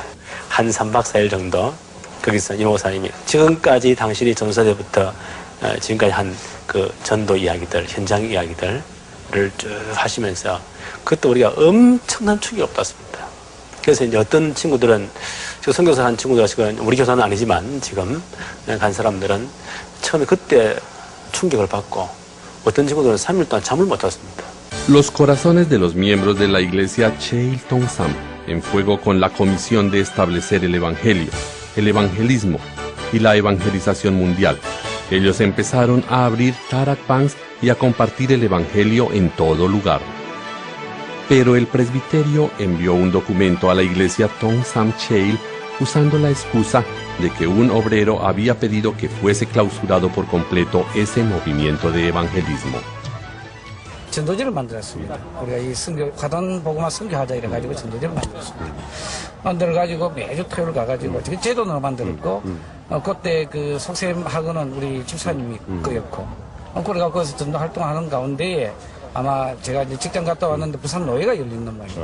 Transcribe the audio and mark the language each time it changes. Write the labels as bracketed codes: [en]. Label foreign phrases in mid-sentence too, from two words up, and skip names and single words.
[ko] 한 3박 4일 정도 거기서 이 목사님이 지금까지 당신이 전사 때부터 지금까지 한 그 전도 이야기들, 현장 이야기들을 쭉 하시면서 그때 우리가 엄청난 충격을 받았습니다. 그래서 이제 어떤 친구들은 지금 선교사 한 친구들 지금 우리 교사는 아니지만 지금 간 사람들은 처음에 그때 충격을 받고 어떤 친구들은 3일 동안 잠을 못 잤습니다. [es] Los corazones de los miembros de la iglesia Cheiltong-sam en fuego con la comisión de establecer el evangelio, el evangelismo y la evangelización mundial. Ellos empezaron a abrir tarakbans y a compartir el evangelio en todo lugar. Pero el presbiterio envió un documento a la iglesia Tong Sam Cheil usando la excusa de que un obrero había pedido que fuese clausurado por completo ese movimiento de evangelismo. [ko] 전도제를 만들었습니다. 우리가 이 선교, 화단 보고만 선교하자 이래가지고 전도제를 만들었습니다. 만들어가지고 매주 토요일 가가지고 제도는 만들었고, 그때 그 속셈학원은 우리 집사님이 끄였고, 그래가 거기서 전도 활동하는 가운데에 아마 제가 이제 직장 갔다 왔는데 부산 노예가 열리는 말입니다.